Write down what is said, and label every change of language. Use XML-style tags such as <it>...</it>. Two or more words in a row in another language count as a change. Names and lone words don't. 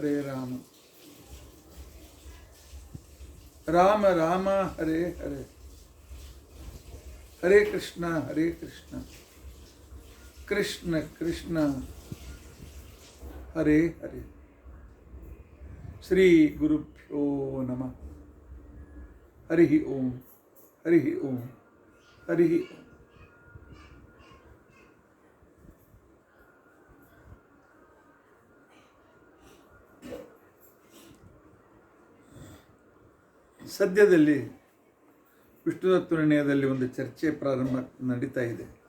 <sa>ರಾಮ ರಾಮ ಹರೇ ಹರೇ ಹರೇ ಕೃಷ್ಣ ಕೃಷ್ಣ ಕೃಷ್ಣ ಹರೇ ಹರೇ ಶ್ರೀ ಗುರುಭ್ಯೋ ನಮಃ ಹರಿ ಓಂ ಹರಿ ಓಂ ಹರಿ ಓಂ.</sa> <kn>ಸದ್ಯದಲ್ಲಿ ವಿಷ್ಣುದತ್ತ ನಿರ್ಣಯದಲ್ಲಿ ಒಂದು ಚರ್ಚೆ ಪ್ರಾರಂಭ ನಡೀತಾ ಇದೆ.</kn>